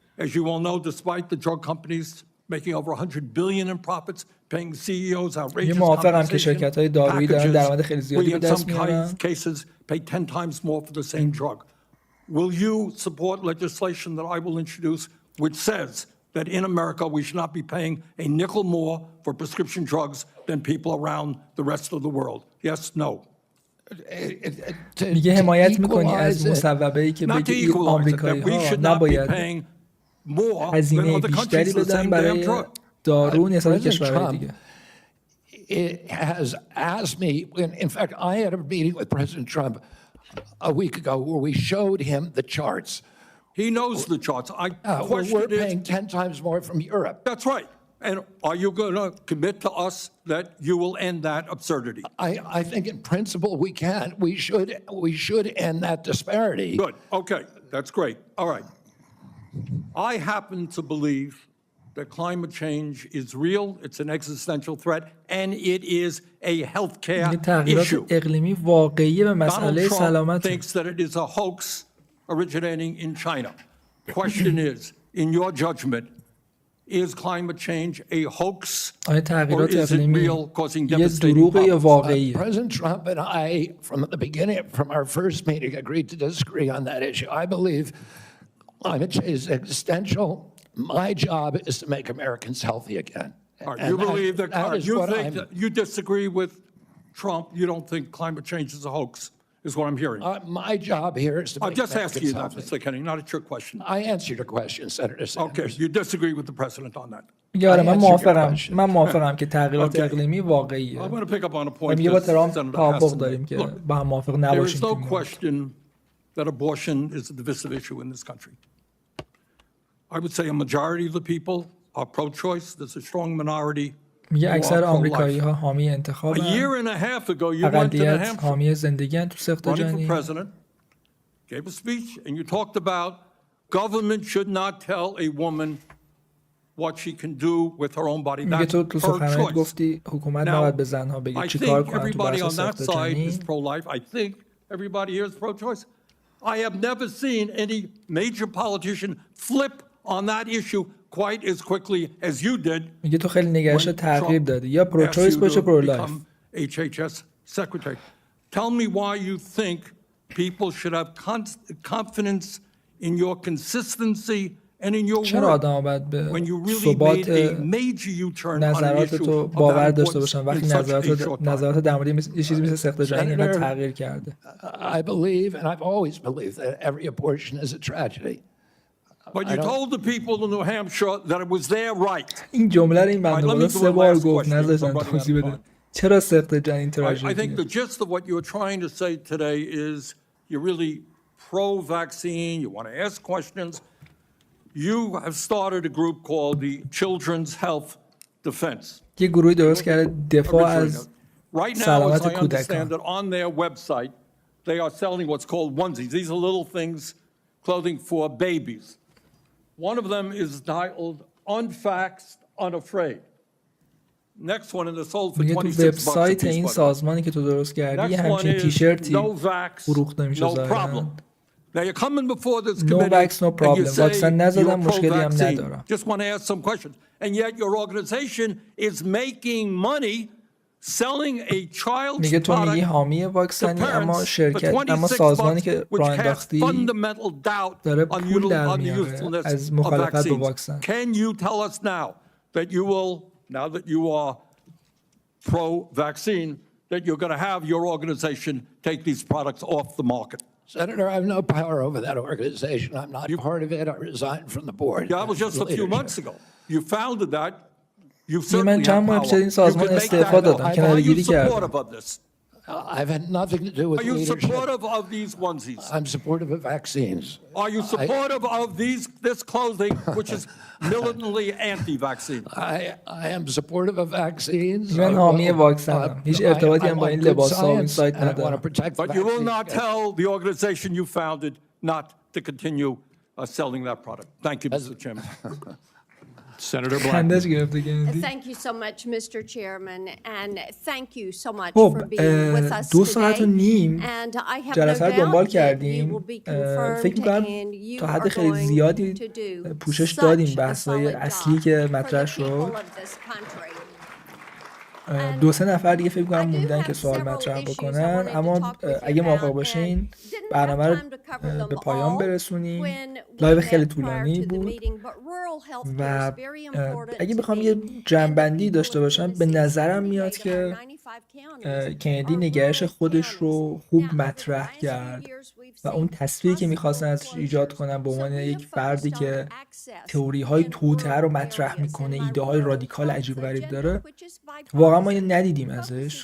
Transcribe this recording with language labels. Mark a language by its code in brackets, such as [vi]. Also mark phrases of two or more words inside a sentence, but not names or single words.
[en] As you all know, despite the drug companies making over 100 billion in profits, paying CEOs outrageous [fa] موافقم که شرکت‌های دارویی دارن درآمد خیلی [en] packages. [fa] زیادی [en] We, [fa] به [en] in some [fa] دست میارن. [en] cases, pay 10 times more for the same drug. Will you support legislation that I will introduce which says that in America we should not be paying a nickel more for prescription drugs than people around the rest of the world? Yes, no. [fa] میگه حمایت میکنی از مصوبه‌ای که بگه این آمریکایی‌ها نباید هزینه بیشتری بدن برای دارو نسبت به کشورهای دیگه. [en] It has asked me, in fact, I had a meeting with President Trump a week ago where we showed him the charts. He knows the charts. We're paying 10 times more from Europe. That's right. And are you going to commit to us that you will end that absurdity? I think in principle we can. We should end that disparity. Good. Okay. That's great. All right. I happen to believe that climate change is real, it's an existential threat, and it is a healthcare issue. [fa] اقلیمی واقعی به مسئله سلامت. [en] Donald Trump thinks that it is a hoax originating in China. Question is, in your judgment, is climate change a hoax or is it real, causing devastating problems? President Trump and I, from the beginning, from our first meeting, agreed to disagree on that issue. I believe climate change is existential. My job is to make Americans healthy again. All right, you believe that you disagree with Trump, you don't think climate change is a hoax, is what I'm hearing. My job here is to make Americans healthy. I'll just ask you that, Mr. Kennedy, not a trick question. I answered your question, Senator Sanders. Okay, you disagree with the president on that. [fa] من موافقم که تغییرات اقلیمی واقعیه. [en] I'm going to pick up on a point. [fa] میگه با ترامپ توافق داریم که با هم موافق نباشیم. [en] There is no question that abortion is a divisive issue in this country. I would say a majority of the people are pro-choice. There's a strong minority. [fa] میگه اکثر آمریکایی‌ها حامی انتخاب. [en] A year and a half ago, you went to New Hampshire. [fa] حامی زندگی تو سخت جنی. [en] Running for president, gave a speech, and you talked about government should not tell a woman what she can do with her own body. [fa] میگه تو سخنرانی گفتی حکومت نباید به زنها بگه چیکار کنن تو بحث سخت جنی. [en] I think everybody on that side is pro-life. I think everybody here is pro-choice. I have never seen any major politician flip on that issue quite as quickly as you did. [fa] میگه تو خیلی نگرش تغییر دادی یا [en] pro-choice [fa] باشه [en] pro-life. HHS secretary. Tell me why you think people should have confidence in your consistency and in your work when you really made a major U-turn on an issue of that importance in such a short time. [fa] در مورد یه چیزی مثل سخت جنین اینا تغییر کرده. [en] I believe and I've always believed that every abortion is a tragedy. But you told the people in New Hampshire that it was their right. [fa] این جمله رو این بنده خدا 3 بار گفت نذاشتن توضیح بده. چرا سخت جنین تراژدی؟ [en] I think the gist of what you're trying to say today is you're really pro-vaccine, you want to ask questions. You have started a group called the Children's Health Defense. [fa] یه گروهی درست کرده دفاع از سلامت کودکان. [en] Right now, as I understand it, on their website, they are selling what's called onesies. These are little things, clothing for babies. One of them is titled Unfaxed, Unafraid. Next one in the sold for $26 a [fa] وبسایت این سازمانی که تو درست کردی یه همچین تیشرتی فروخته میشه ظاهراً. [en] Now you're coming before this No committee vax, no problem. and you say [fa] نزدم [en] you're [fa] مشکلی هم [en] pro-vaccine. [fa] ندارم. [en] Just want to ask some questions. And yet your organization is making money selling a child's [fa] میگه تو میگی حامی واکسنی اما شرکت اما سازمانی که راه انداختی داره پول در میاره از مخالفت با واکسن. [en] Can you tell us now that you will, now that you are pro-vaccine, that you're going to have your organization take these products off the market? Senator, I have no power over that organization. I'm not part of it. I resigned from the board. That was just a few months ago. You founded that. You [fa] من [en] certainly [fa] چند ماه [en] have [fa] پیش [en] power. [fa] این سازمان استعفا دادم کناره‌گیری کردم. [en] Supportive of this? I've had nothing to do with Are you leadership. supportive of these onesies? I'm supportive of vaccines. Are you supportive of this clothing, which is militantly anti-vaccine? I am supportive of vaccines. [fa] من حامی واکسنم. هیچ ارتباطی هم با این لباس‌ها و این سایت ندارم. [en] But you will not tell the organization you founded not to continue selling that product. Thank you, Mr. Chairman. Senator [fa] خندش [en] Blackman. [fa] گرفته کندی. [en] Thank you so much, Mr. Chairman, and thank you so much [fa] خب [en] for being with us [fa] 2 ساعت و [en] today. [fa] نیم [en] And I have no [fa] جلسه رو دنبال [en] doubt that you [fa] کردیم. [en] will be [fa] فکر [en] confirmed [fa] می‌کنم [en] and you [fa] تا حد [en] are [fa] خیلی [en] going [fa] زیادی [en] to do [fa] پوشش دادیم [en] such a [fa] بحث‌های [en] solid [fa] اصلی [en] job [fa] که [en] for [fa] مطرح [en] the [fa] شد. [en] people of this country. [fa] 2-3 نفر دیگه فکر کنم موندن که سوال مطرح بکنن، اما اگه موافق باشین برنامه رو به پایان برسونیم. لایو خیلی طولانی بود و اگه بخوام یه جنبندی داشته باشم به نظرم میاد که کندی نگرش خودش رو خوب مطرح کرد و اون تصویری که میخواستن ازش ایجاد کنن به عنوان یک فردی که تئوری های توطئه رو مطرح میکنه، ایده های رادیکال عجیب غریب داره، واقعا ما اینو ندیدیم ازش.